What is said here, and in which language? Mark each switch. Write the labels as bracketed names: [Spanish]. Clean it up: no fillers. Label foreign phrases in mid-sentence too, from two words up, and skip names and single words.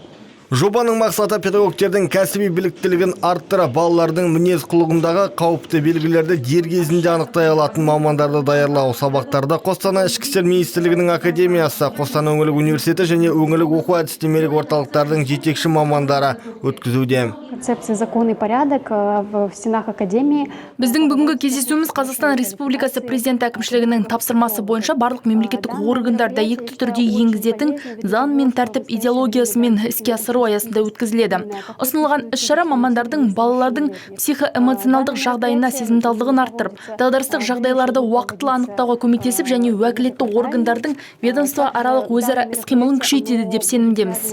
[Kazakh] Жобаның мақсаты педагогтердің кәсіби біліктілігін арттырып, балалардың мінез құлығындағы қауіпті белгілерді дер кезінде анықтай алатын мамандарды даярлау. Сабақтарда Қостанай ішкі істер министрлігінің академиясы, Қостанай өңірлік университеті және өңірлік оқу әдістемелік орталықтардың жетекші мамандары өткізуде. [Russian] Концепция закон и порядок в стенах академии. [Kazakh] Біздің бүгінгі кездесуіміз Қазақстан Республикасы президент әкімшілігінің тапсырмасы бойынша барлық мемлекеттік органдар дәйекті түрде енгізетін заң мен тәртіп идеологиясымен іске асыру аясында өткізіледі. Ұсынылған іс-шара мамандардың балалардың психоэмоционалдық жағдайына сезімталдығын арттырып, дағдарыстық жағдайларды уақытылы анықтауға көмектесіп және уәкілетті органдардың ведомство аралық өзара іс-қимылын күшейтеді деп сенімдеміз.